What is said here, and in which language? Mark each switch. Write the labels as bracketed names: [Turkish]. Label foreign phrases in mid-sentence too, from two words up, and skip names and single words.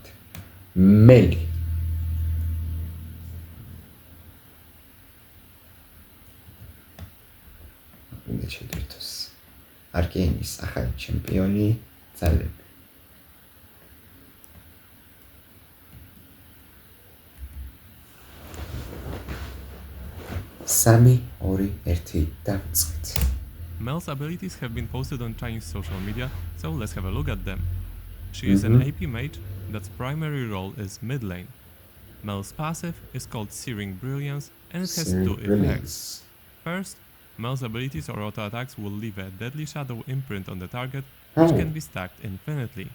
[Georgian] მელი. უნდა შევდერთოს. არკეინის ახალი ჩემპიონი ძალები. 3, 2, 1 დავიწყეთ. [English] Mel's abilities have been posted on Chinese social media, so let's have a look at them. She is an AP mage that's primary role is mid lane. Mel's passive is called Searing Brilliance and it has two effects. First, Mel's abilities or auto attacks will leave a deadly shadow imprint on the target, which can be stacked infinitely.